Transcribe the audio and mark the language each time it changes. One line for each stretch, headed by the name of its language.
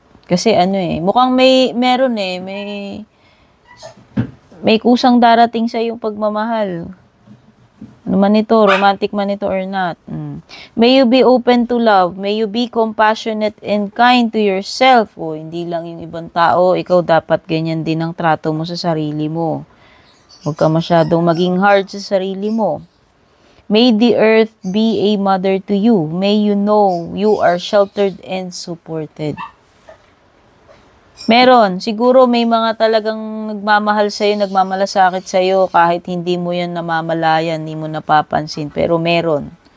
Filipino: Kasi mukhang meron may kusang darating sa yung pagmamahal. Ano man ito, romantic man ito
English: or not. May you be open to love. May you be compassionate and kind to yourself.
Filipino: Hindi lang yung ibang tao, ikaw dapat ganyan din ang trato mo sa sarili mo. Huwag ka masyadong maging hard sa sarili mo.
English: May the earth be a mother to you. May you know you are sheltered and supported.
Filipino: Meron. Siguro may mga talagang nagmamahal sa'yo, nagmamalasakit sa'yo kahit hindi mo yan namamalayan, hindi mo napapansin. Pero meron.